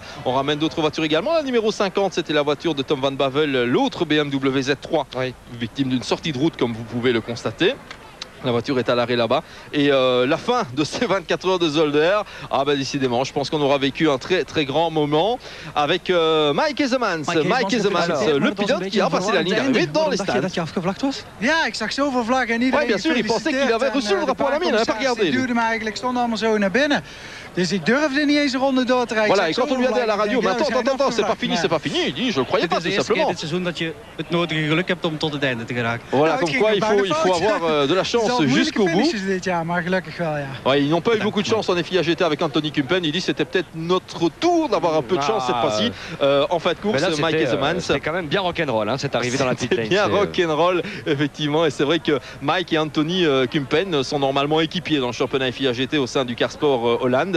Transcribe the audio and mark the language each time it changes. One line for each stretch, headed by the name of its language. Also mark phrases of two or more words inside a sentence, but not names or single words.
French: On ramène d'autres voitures également. La numéro 50, c'était la voiture de Tom Van Bavel, l'autre BMW Z3, victime d'une sortie de route comme vous pouvez le constater. La voiture est à l'arrêt là-bas. Et la fin de ces 24 heures de Zolder, décidément, je pense qu'on aura vécu un très très grand moment avec Mike Hezemans. Mike Hezemans, le pilote qui a passé la ligne d'arrivée dans les stades.
Dutch: Dat je afgevlakt was? Ja, ik zag zoveel vlaggen en iedereen.
French: Oui, bien sûr, il pensait qu'il avait reçu le rapport à la mine, il n'a pas regardé.
Dutch: Het duurde me eigenlijk, stonden allemaal zo naar binnen. Dus ik durfde niet eens een ronde door te rijden.
French: Voilà, et quand on lui a dit à la radio, mais attends, c'est pas fini, il dit, je le croyais pas, tout simplement.
Dutch: Dit seizoen dat je het nodige geluk hebt om tot het einde te geraken.
French: Voilà, comme quoi il faut avoir de la chance jusqu'au bout.
Dutch: Dit jaar, maar gelukkig wel, ja.
French: Ouais, ils n'ont pas eu beaucoup de chance en FIA GT avec Anthony Kumpen. Il dit c'était peut-être notre tour d'avoir un peu de chance cette fois-ci. En fin de course, là, Mike Hezemans. C'est quand même bien rock'n'roll, cette arrivée dans la pit lane. C'est bien rock'n'roll, effectivement. Et c'est vrai que Mike et Anthony Kumpen sont normalement équipiers dans le championnat FIA GT au sein du Car Sport Hollande.